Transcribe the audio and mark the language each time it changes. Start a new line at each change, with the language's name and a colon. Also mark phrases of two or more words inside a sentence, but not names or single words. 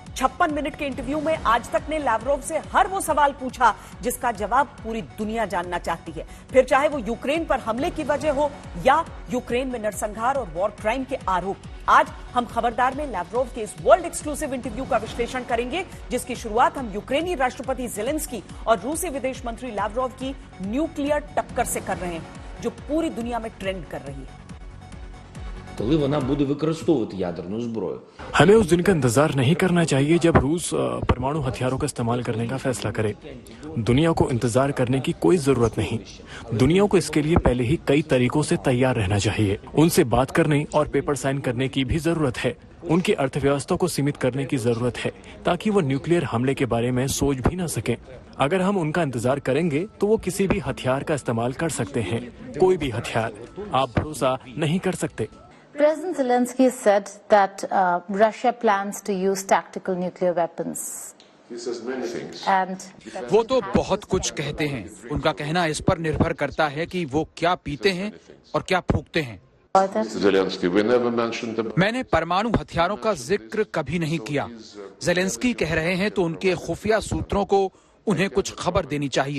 Hindi: 56 मिनट के इंटरव्यू में आज तक ने लावरोव से हर वो सवाल पूछा जिसका जवाब पूरी दुनिया जानना चाहती है, फिर चाहे वो यूक्रेन पर हमले की वजह हो या यूक्रेन में नरसंहार और
English: war crime
Hindi: के आरोप। आज हम खबरदार में लावरोव के इस
English: world exclusive interview
Hindi: का विश्लेषण करेंगे जिसकी शुरुआत हम यूक्रेनी राष्ट्रपति जेलेंस्की और रूसी विदेश मंत्री लावरोव की न्यूक्लियर टक्कर से कर रहे हैं जो पूरी दुनिया में ट्रेंड कर रही है।
Ukrainian: коли вона буде використовувати ядерну зброю.
Hindi: हमें उस दिन का इंतजार नहीं करना चाहिए जब रूस परमाणु हथियारों का इस्तेमाल करने का फैसला करे। दुनिया को इंतजार करने की कोई जरूरत नहीं। दुनिया को इसके लिए पहले ही कई तरीकों से तैयार रहना चाहिए। उनसे बात करने और
English: paper sign
Hindi: करने की भी जरूरत है। उनकी अर्थव्यवस्था को सीमित करने की जरूरत है ताकि वो न्यूक्लियर हमले के बारे में सोच भी न सकें। अगर हम उनका इंतजार करेंगे तो वो किसी भी हथियार का इस्तेमाल कर सकते हैं, कोई भी हथियार। आप भरोसा नहीं कर सकते।
English: President Zelensky said that Russia plans to use tactical nuclear weapons.
Hindi: वो तो बहुत कुछ कहते हैं। उनका कहना इस पर निर्भर करता है कि वो क्या पीते हैं और क्या फूंकते हैं। मैंने परमाणु हथियारों का जिक्र कभी नहीं किया। ज़ेलेंस्की कह रहे हैं तो उनके खुफिया सूत्रों को उन्हें कुछ खबर देनी चाहिए।